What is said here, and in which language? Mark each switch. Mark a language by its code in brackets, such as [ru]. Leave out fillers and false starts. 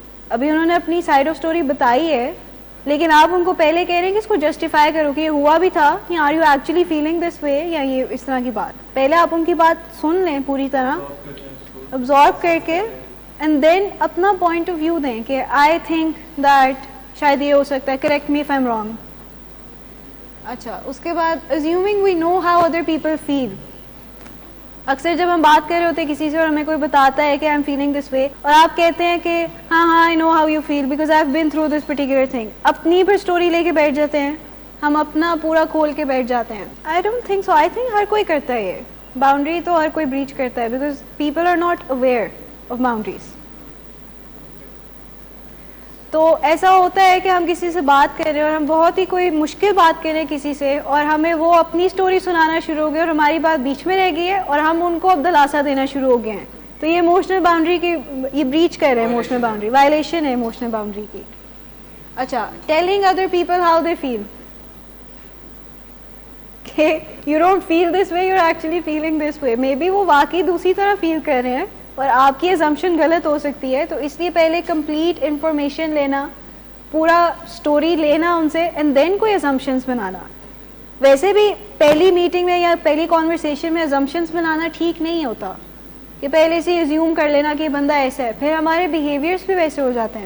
[ur] ابھی انہوں نے اپنی سائڈ آف اسٹوری بتائی ہے, لیکن آپ ان کو پہلے کہہ رہے ہیں کہ اس کو جسٹیفائی کرو کہ یہ ہوا بھی تھا, یا [en] are you actually feeling this way, [ur] یا یہ اس طرح کی بات. پہلے آپ ان کی بات سن لیں پوری طرح, ابزارو کر کے, اینڈ دین اپنا پوائنٹ آف ویو دیں کہ [en] I think that [ur] شاید یہ ہو سکتا ہے, [en] Correct me if I am wrong. [ur] اچھا, اس کے بعد [en] assuming we know how other people feel. [ur] اکثر جب ہم بات کر رہے ہوتے ہیں کسی سے اور ہمیں کوئی بتاتا ہے کہ [en] I am feeling this way, [ur] اور آپ کہتے ہیں کہ ہاں ہاں [en] I know how you feel because I have been through this particular thing, [ur] اپنی پھر اسٹوری لے کے بیٹھ جاتے ہیں, ہم اپنا پورا کھول کے بیٹھ جاتے ہیں. [en] I don't think so. [ur] I think ہر کوئی کرتا ہے یہ باؤنڈری, تو ہر کوئی بریچ کرتا ہے [en] Because people are not aware of boundaries. [ur] تو ایسا ہوتا ہے کہ ہم کسی سے بات کر رہے ہیں اور ہم بہت ہی کوئی مشکل بات کر رہے ہیں کسی سے, اور ہمیں وہ اپنی سٹوری سنانا شروع ہو گئی اور ہماری بات بیچ میں رہ گئی ہے, اور ہم ان کو اب دلاسا دینا شروع ہو گئے ہیں. تو یہ ایموشنل باؤنڈری کی یہ بریچ کر رہے ہیں, ایموشنل باؤنڈری وائلیشن ہے ایموشنل باؤنڈری کی. [en] اچھا, telling other people how they feel, کہ you don't feel this way, you are actually feeling this way. [ur] May be وہ واقعی دوسری طرح فیل کر رہے ہیں اور آپ کی ازمپشن غلط ہو سکتی ہے. تو اس لیے پہلے کمپلیٹ انفارمیشن لینا, پورا اسٹوری لینا ان سے, اینڈ دین کوئی ازمپشنس بنانا. ویسے بھی پہلی میٹنگ میں یا پہلی کانورسیشن میں ازمپشنس بنانا ٹھیک نہیں ہوتا, کہ پہلے سے ایزیوم کر لینا کہ بندہ ایسا ہے, پھر ہمارے بیہیویئرس بھی ویسے ہو جاتے ہیں.